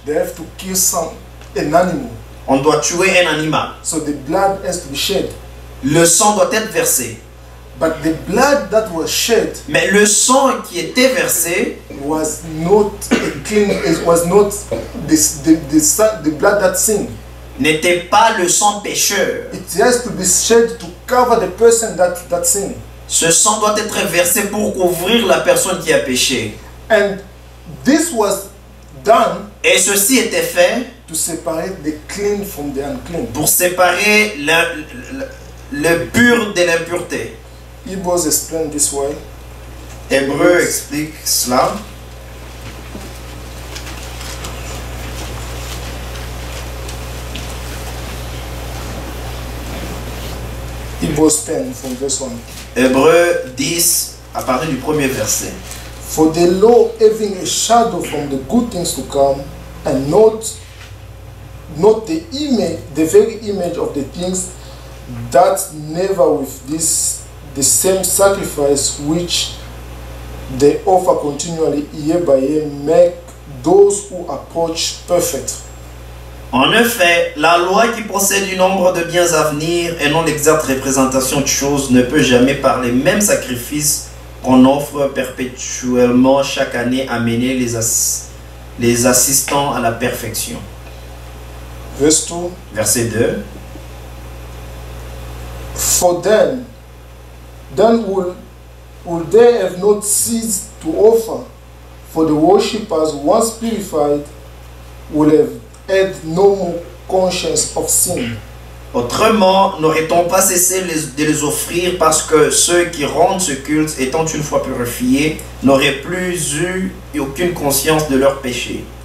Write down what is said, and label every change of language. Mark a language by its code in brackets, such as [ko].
[en] they have to kill an animal. [fr] on doit tuer un animal. [en] So the blood has to be shed. [fr] Le sang doit être versé. [en] But the blood that was shed [fr] Mais le sang qui était versé [en] was not a clean. It was not the blood that sinned. [fr] n'était pas le sang pécheur. [en] It has to be shed to cover the person that sinned. [fr] Ce sang doit être versé pour couvrir la personne qui a péché. [en] And this was done [fr] Et ceci était fait [en] to separate the clean from the unclean. [fr] pour séparer le pur de l'impureté. [en] Hebrews explain this way. [fr] Hébreu explique cela. [en] Hebrews 10 from verse 1. [fr] Hébreu 10 à partir du premier verset. [en] For the law having a shadow from the good things to come, and not the image, the very image of the things that never with this the same sacrifice which they offer continually year by year make those who approach perfect. [fr] En effet, la loi qui possède du nombre de biens à venir et non l'exacte représentation de choses ne peut jamais par les mêmes sacrifices qu'on offre perpétuellement chaque année amener les assistants à la perfection. [en] Verse 2. [fr] Verset 2. [en] For then will they have not ceased to offer, for the worshippers once purified will have had no more conscience of sin. [fr] Autrement, n'aurait-on pas cessé de les offrir parce que ceux qui rendent ce culte, étant une fois purifiés, n'auraient plus eu aucune conscience de leur péché.